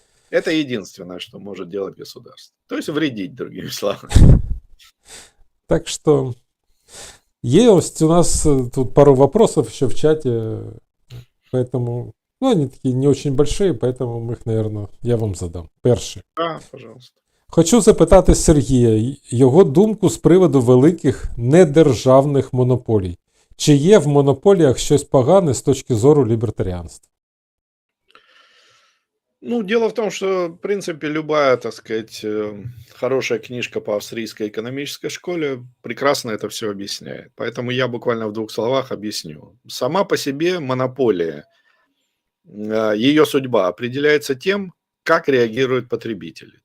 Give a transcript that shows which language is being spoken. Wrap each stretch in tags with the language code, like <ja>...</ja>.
<ru>Это единственное, что может делать государство. То есть вредить, другими словами. Так что Есть у нас тут пару вопросов еще в чате, поэтому, ну, они такие не очень большие, поэтому</ru> <uk>ми їх,</uk> <ru>наверное, я вам задам.</ru> <uk>Перший.</uk> <ru>Да, пожалуйста.</ru> <uk>Хочу запитати Сергія його думку з приводу великих недержавних монополій. Чи є в монополіях щось погане з точки зору лібертаріанства?</uk> <ru>Ну, дело в том, что, в принципе, любая, так сказать, хорошая книжка по австрийской экономической школе прекрасно это все объясняет. Поэтому я буквально в 2 словах объясню. Сама по себе монополия, ее судьба определяется тем, как реагируют потребители.</ru>